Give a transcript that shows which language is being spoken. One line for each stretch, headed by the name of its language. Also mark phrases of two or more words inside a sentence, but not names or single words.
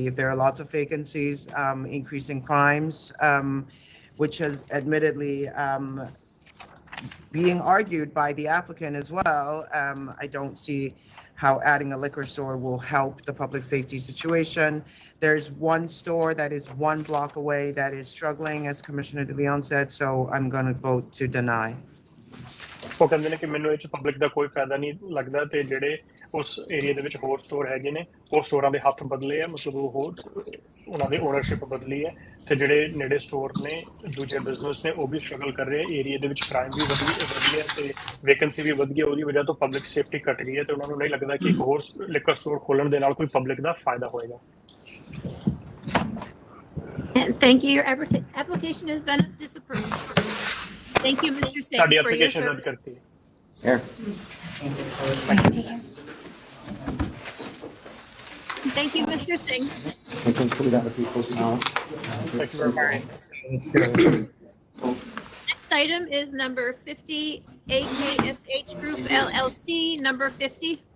English: If there are lots of vacancies, increasing crimes, which has admittedly being argued by the applicant as well, I don't see how adding a liquor store will help the public safety situation. There's one store that is 1 block away that is struggling, as Commissioner de Leon said, so I'm going to vote to deny.
Punjabi: ਉਹ ਕਹਿੰਦੇ ਨੇ ਕਿ ਮੈਨੂੰ ਇਹ ਚ ਪਬਲਿਕ ਦਾ ਕੋਈ ਫਾਇਦਾ ਨਹੀਂ ਲੱਗਦਾ ਤੇ ਜਿਹੜੇ ਉਸ ਏਰੀਆ ਦੇ ਵਿੱਚ ਹੋਰ ਸਟੋਰ ਹੈਗੇ ਨੇ ਉਹ ਸਟੋਰਾਂ ਦੇ ਹੱਥ ਬਦਲੇ ਆ ਮਤਲਬ ਉਹ ਹੋਰ ਉਹਨਾਂ ਦੀ ਓਨਰਸ਼ਿਪ ਬਦਲੀ ਹੈ ਤੇ ਜਿਹੜੇ ਨੇੜੇ ਸਟੋਰ ਨੇ ਦੂਜੇ ਬਿਜ਼ਨਸ ਨੇ ਉਹ ਵੀ ਸਟਰਗਲ ਕਰ ਰਹੇ ਆ ਏਰੀਆ ਦੇ ਵਿੱਚ ਕ੍ਰਾਈਮ ਵੀ ਵਧੀ ਹੈ ਤੇ ਵੈਕੈਂਸੀ ਵੀ ਵਧ ਗਈ ਉਹਦੀ ਵਜ੍ਹਾ ਤੋਂ
English: public safety
Punjabi: ਘਟ ਗਈ ਹੈ ਤੇ ਉਹਨਾਂ ਨੂੰ ਨਹੀਂ ਲੱਗਦਾ ਕਿ ਇੱਕ ਹੋਰ
English: liquor store
Punjabi: ਖੋਲਣ ਦੇ ਨਾਲ ਕੋਈ ਪਬਲਿਕ ਦਾ ਫਾਇਦਾ ਹੋਏਗਾ
English: Thank you. Your application has been disapproved. Thank you, Mr. Singh,
Punjabi: ਤੁਹਾਡੀ
English: for your
Punjabi: ਐਪਲੀਕੇਸ਼ਨ ਰੱਦ
English: service.
Punjabi: ਕਰਤੀ
English: Here. Thank you, Mr. Singh. We can include other people's now. Thank you very much. Next item is number 50, AKSH Group LLC, number 50.